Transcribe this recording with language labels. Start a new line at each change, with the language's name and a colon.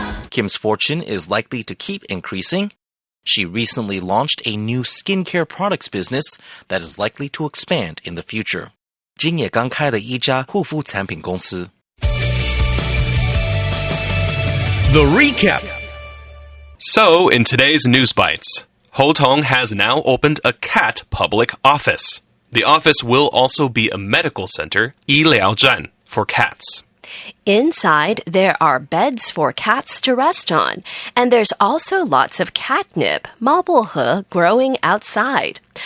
English: Kim's fortune is likely to keep increasing. She recently launched a new skincare products business that is likely to expand in the future.
Chinese: 今也刚开了一家护肤产品公司。
English: The recap. So, in today's News Bites, Hotong has now opened a cat public office. The office will also be a medical center,
Chinese: 医疗站,
English: for cats. Inside, there are beds for cats to rest on, and there's also lots of catnip,
Chinese: 猫薄荷,
English: growing outside.